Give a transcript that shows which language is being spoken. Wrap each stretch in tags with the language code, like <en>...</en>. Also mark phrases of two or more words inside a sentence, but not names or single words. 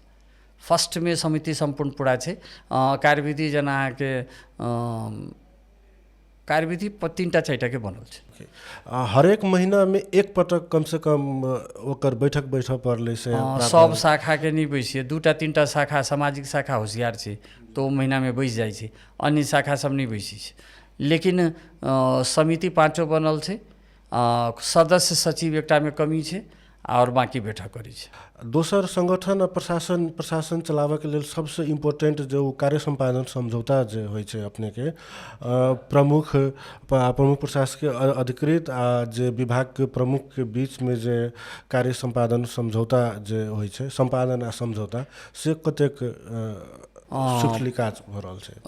<mai>फर्स्ट में समिति संपूर्ण पूरा छै। कार्यविधि जेना के कार्यविधि 3टा 4टा के बनल छै। हरेक महीना में एक पटक कम से कम ओकर बैठक बैठऽ पड़लै से सब शाखा के नहीं बैसिए, 2टा 3टा शाखा, सामाजिक शाखा होशियार छै तो ओ महीना में बैस जाइ छै, अन्य शाखा सब नहीं बैसी छै। लेकिन समिति 5 बनल छै, सदस्य सचिव एकटा में कमी छै और बाकी बैठक करै छै। दोसर संगठन आ प्रशासन चलाबऽ के लेल सबसे इम्पोर्टेंट जो कार्य संपादन समझौता जे होइ छै अपने के प्रमुख प्रशासक अधिकृत आ जे विभाग के प्रमुख के बीच में जे कार्य संपादन समझौता जे होइ छै, संपादन आ समझौता से कतेक सुखली काज भ रहल छै।</mai>